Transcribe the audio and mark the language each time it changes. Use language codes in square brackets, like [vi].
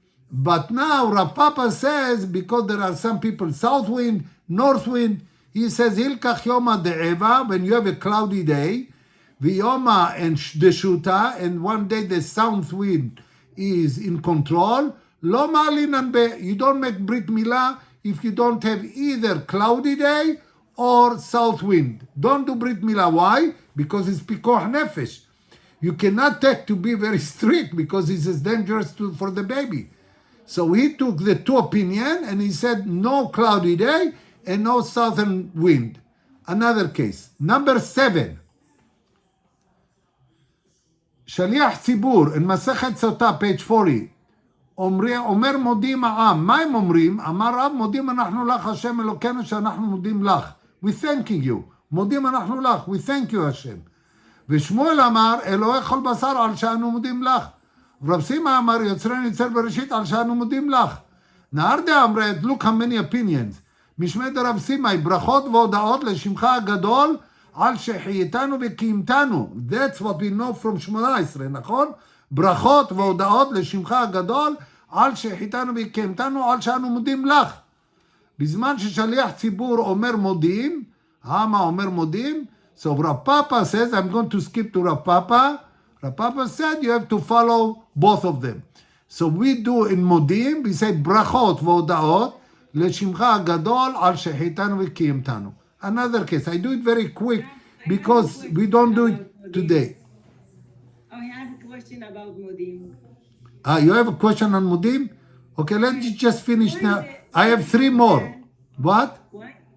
[en] But now Rav Papa says, because there are some people south wind, north wind, he says, [arc] Hilkach Yoma De'eva, [en] when you have a cloudy day, [arc] V'yoma and Deshuta, [en] and one day the south wind is in control, [arc] Lo Ma'alinan Be, [en] you don't make Brit Milah if you don't have either cloudy day or south wind. Don't do Brit Milah. Why? Because it's Pikoch Nefesh. You cannot take to be very strict because it's as dangerous for the baby. So he took the two opinion and he said no cloudy day and no southern wind. Another case. Number 7. [he] שליח ציבור, [en] in [he] מסכת סוטה, [en] page 40. [he] אומר מודים העם. מה הם אומרים? אמר רב, מודים אנחנו לך, השם אלוקינו, שאנחנו מודים לך. [en] We thanking you. [he] מודים אנחנו לך. [en] We thank you, השם. [he] ושמואל אמר, אלוהי כל בשר על שאנו מודים לך. ורב סימה אמר, יוצרנו יצר בראשית על שאנו מודים לך. נהרדה אמרת, [en] look how many opinions. [he] משמי דרב סימה, ברכות והודעות לשמך הגדול, על שחייתנו וקיימתנו. [en] That's what we know from 18, נכון? [he] ברכות והודעות לשמך הגדול, על שחייתנו וקיימתנו, על שאנו מודים לך. בזמן ששליח ציבור אומר מודים, [en] העם אומר מודים, so Rav Papa says, I'm going to skip to Rav Papa. Rav Papa said, you have to follow both of them. So we do in [he] מודים, [en] we say [he] ברכות והודאות, לשמך הגדול על שחייתנו וקיימתנו. [en] Another case, I do it very quick because we don't do it today. I have a question about Modim. You have a question on Mudim? Okay, let's just finish now. I have 3 more. What? Why?